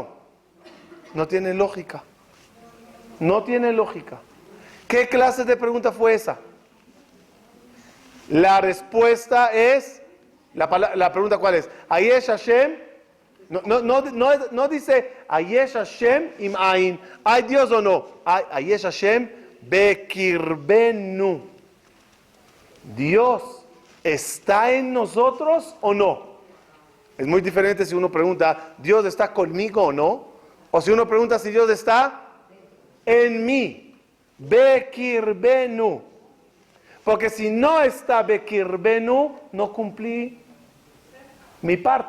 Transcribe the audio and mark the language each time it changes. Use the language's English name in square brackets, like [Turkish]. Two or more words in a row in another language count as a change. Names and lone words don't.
[Spanish] No tiene lógica. No tiene lógica. ¿Qué clase de pregunta fue esa? La respuesta es, la pregunta ¿cuál es? [Hebrew] היש השם [Spanish] No dice, [Hebrew] היש השם אם אין. [Spanish] ¿Hay Dios o no? [Hebrew] היש השם בקרבנו. [Spanish] ¿Dios está en nosotros o no? Es muy diferente si uno pregunta, ¿Dios está conmigo o no? O si uno pregunta si Dios está en mí. Bekirbenu. Porque si no está bekirbenu, no cumplí mi parte.